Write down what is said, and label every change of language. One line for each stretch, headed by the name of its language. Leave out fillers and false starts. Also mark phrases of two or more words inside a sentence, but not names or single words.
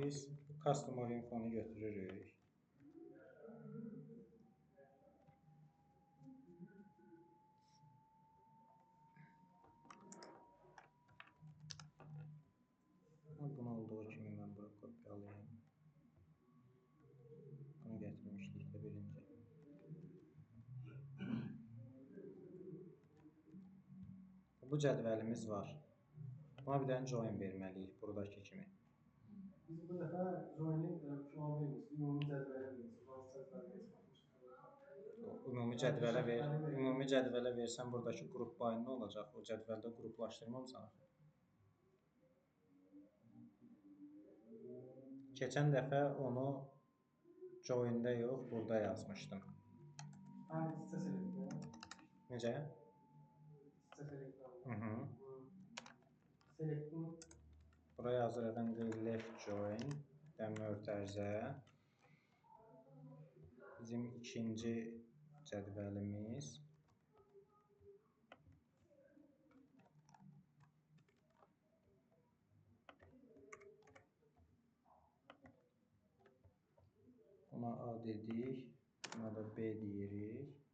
Azerbaijani: biz
English: customer infonu
Azerbaijani: götürürük. Bunu olduğu kimi mən bura kopyalayayım. Bunu gətirmişdik də birinci. Bu cədvəlimiz var. Buna bir dənə join verməliyik, buradakı kimi. Biz bu dəfə join-i plan vermişdik. Ümumi cədvələ vermişdik. Hansı cədvələ geçmişdik? Ümumi cədvələ versən buradakı qrup by nə olacaq? O cədvəldə qruplaşdırmamısan. Keçən dəfə onu join-də yox, burada yazmışdım. İstə select. Necə? İstə select. Select'in buraya yazırıq indi
English: left join
Azerbaijani: mötərizə. Bizim ikinci cədvəlimiz. Buna A dedik, buna da B deyirik.